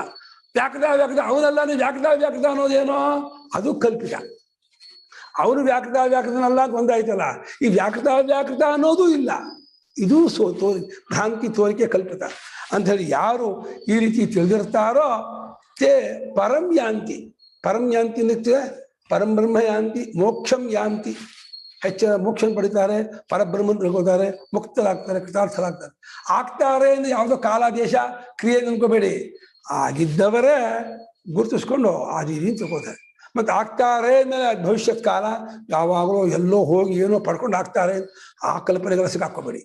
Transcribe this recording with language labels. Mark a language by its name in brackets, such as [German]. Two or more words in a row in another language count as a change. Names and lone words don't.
[Kannada] ವ್ಯಾಕೃತ ಅವ್ಯಾಕೃತ ಅವನಲ್ಲ. ನೀವು ವ್ಯಾಕೃತ ಅವ್ಯಾಕೃತ ಅನ್ನೋದೇನೋ ಅದು ಕಲ್ಪಿತ. ಅವನು ವ್ಯಾಕೃತ ವ್ಯಾಕೃತನಲ್ಲ ಅಂತ ಒಂದಾಯ್ತಲ್ಲ. ಈ ವ್ಯಾಕೃತ ವ್ಯಾಕೃತ ಅನ್ನೋದು ಇಲ್ಲ, ಇದು ಭ್ರಾಂತಿ, ತೋರಿಕೆ, ಕಲ್ಪಿತ ಅಂತ ಹೇಳಿ ಯಾರು ಈ ರೀತಿ ತಿಳಿದಿರ್ತಾರೋ [Sanskrit] ತೇ ಪರಂ ಯಾಂತಿ. ಪರಂ ಯಾಂತಿ ನಿತ್ಯ ಪರಂ ಬ್ರಹ್ಮ ಯಾಂತಿ, ಮೋಕ್ಷಂ ಯಾಂತಿ. [Kannada] ಹೆಚ್ಚಿನ ಮೋಕ್ಷ ಪಡಿತಾರೆ, ಪರಬ್ರಹ್ಮನ್ ತಿಳ್ಕೊತಾರೆ, ಮುಕ್ತರಾಗ್ತಾರೆ, ಕೃತಾರ್ಥರಾಗ್ತಾರೆ. ಆಗ್ತಾರೆ ಅಂದ್ರೆ ಯಾವುದೋ ಕಾಲ ದೇಶ ಕ್ರಿಯೆ ಅನ್ಕೋಬೇಡಿ, ಆಗಿದ್ದವರೇ ಗುರುತಿಸ್ಕೊಂಡು ಆ ರೀತಿ ತಿಳ್ಕೊತಾರೆ. ಮತ್ತೆ ಆಗ್ತಾರೆ ಅಂದ್ರೆ ಭವಿಷ್ಯತ್ ಕಾಲ ಯಾವಾಗಲೂ ಎಲ್ಲೋ ಹೋಗಿ ಏನೋ ಪಡ್ಕೊಂಡು ಆಗ್ತಾರೆ, ಆ ಕಲ್ಪನೆಗಳ ಸಿಕ್ಕಾಕೋಬೇಡಿ.